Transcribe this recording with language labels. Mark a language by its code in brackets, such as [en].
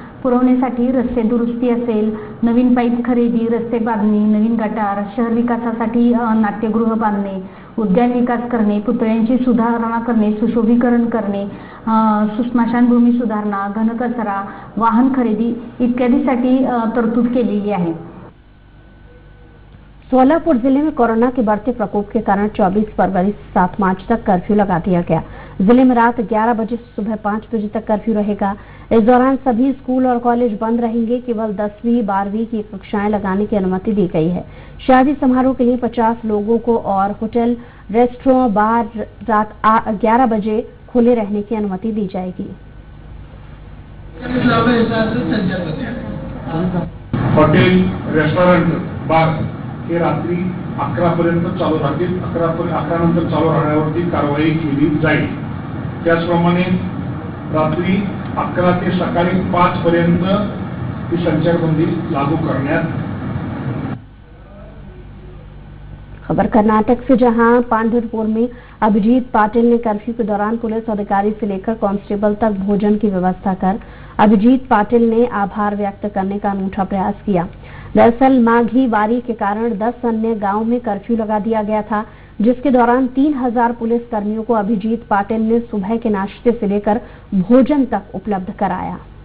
[mr] पुरवण्यासाठी रस्ते दुरुस्ती असेल, नवीन पाईप खरेदी, रस्ते बांधणी, नवीन गटार, शहर विकासासाठी नाट्यगृह बांधणे, उद्यान विकास करणे, पुतळ्यांची सुधारणा करणे, सुशोभीकरण करणे, स्मशानभूमी सुधारणा, घनकचरा, वाहन खरेदी इत्यादीसाठी तरतूद केलेली आहे। [hi] सोलापुर जिले में कोरोना के बढ़ते प्रकोप के कारण 24 फरवरी से 7 मार्च तक कर्फ्यू लगा दिया गया। जिले में रात 11 बजे से सुबह 5 बजे तक कर्फ्यू रहेगा। इस दौरान सभी स्कूल और कॉलेज बंद रहेंगे। केवल 10वीं 12वीं की कक्षाएं लगाने की अनुमति दी गई है। शादी समारोह के लिए 50 लोगों को और होटल, रेस्टोरेंट, बार रात 11 बजे खुले रहने की अनुमति दी जाएगी। [mr] हॉटेल, रेस्टोरेंट, बार हे रात्री 11 पर्यंत चालू राहतील। 11 नंतर चालू राहण्यावरती कारवाई केली जाईल। त्याचप्रमाणे रात्री 11 ते सकाळी 5 पर्यंत ही संचारबंदी लागू करण्यात। [hi] खबर कर्नाटक से, जहां पांढरपुर में अभिजीत पाटिल ने कर्फ्यू के दौरान पुलिस अधिकारी से लेकर कांस्टेबल तक भोजन की व्यवस्था कर अभिजीत पाटिल ने आभार व्यक्त करने का अनूठा प्रयास किया। दरअसल माघी वारी के कारण 10 अन्य गांव में कर्फ्यू लगा दिया गया था, जिसके दौरान 3000 पुलिस कर्मियों को अभिजीत पाटिल ने सुबह के नाश्ते से लेकर भोजन तक उपलब्ध कराया।